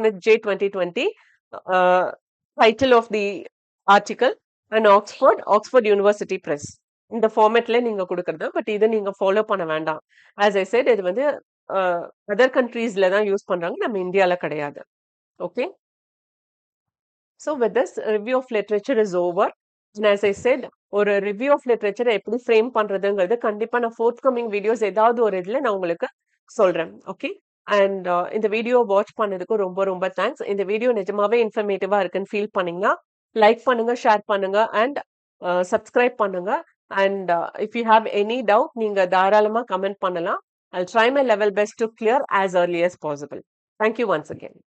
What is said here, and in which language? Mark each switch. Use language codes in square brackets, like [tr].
[en] Smith J 2020, title of the article and Oxford University Press. [ta] இந்த ஃபார்மேட்ல நீங்க கொடுக்கறது. But இதை நீங்க ஃபாலோ பண்ண வேண்டாம். [en] as I said, [ta] இது வந்து அதர் கண்ட்ரீஸ்ல தான் யூஸ் பண்றாங்க, நம்ம இந்தியால கிடையாது. [en] Okay. So with this, review of literature is over. And as I said, [ta] ஒரு ரிவ்யூ ஆஃப் லிட்ரேச்சரை எப்படி ஃப்ரேம் பண்றதுங்கிறது கண்டிப்பா நான் ஃபோர்த் கமிங் வீடியோஸ் ஏதாவது ஒரு இதுல நான் உங்களுக்கு சொல்றேன். ஓகே. அண்ட் இந்த வீடியோ வாட்ச் பண்ணதுக்கு ரொம்ப ரொம்ப தேங்க்ஸ். இந்த வீடியோ நிஜமாவே இன்ஃபர்மேட்டிவா இருக்குன்னு ஃபீல் பண்ணீங்கன்னா லைக் பண்ணுங்க, ஷேர் பண்ணுங்க அண்ட் சப்ஸ்கிரைப் பண்ணுங்க. [en] and if you have any doubt [ta] நீங்க தாராளமா கமெண்ட் பண்ணலாம். [en] I'll try my level best to clear as early as possible. Thank you once again.